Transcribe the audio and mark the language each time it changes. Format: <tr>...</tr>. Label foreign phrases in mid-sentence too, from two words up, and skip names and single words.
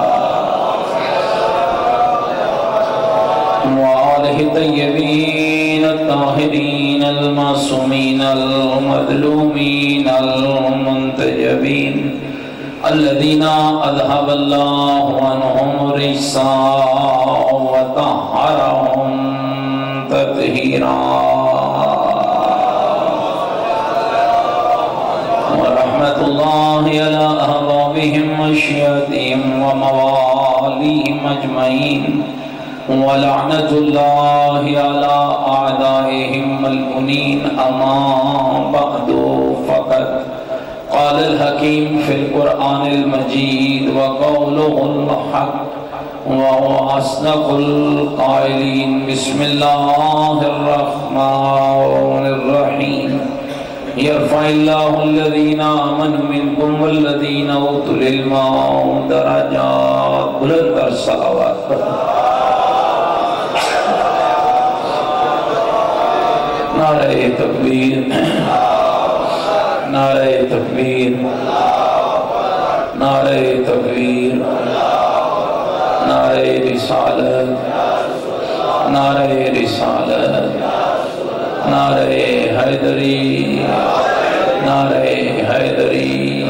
<ar>وآلہ طیبین الطاہرین المعصومین المظلومین المنتجبین الذین اذهب اللہ عنہم الرجس وطہرہم تطہیرا. ورحمۃ اللہ علی احبابہم وشیعتہم وموالیہم اجمعین. ولعنت اللہ علی اعدائهم الملعونین. اما بعد فقد قال الحکیم فی القرآن المجید وقوله الحق وهو اصدق القائلین. بسم اللہ الرحمن الرحیم. يرفع الله الذين آمنوا منكم والذين اوتوا العلم درجات.</ar> <ur>بلند تر صلوات. نعرہ تکبیر، نعرہ تکبیر، نعرہ تکبیر، نعرہ رسالت، نعرہ رسالت، نعرہ حیدری، نعرہ حیدری.</ur>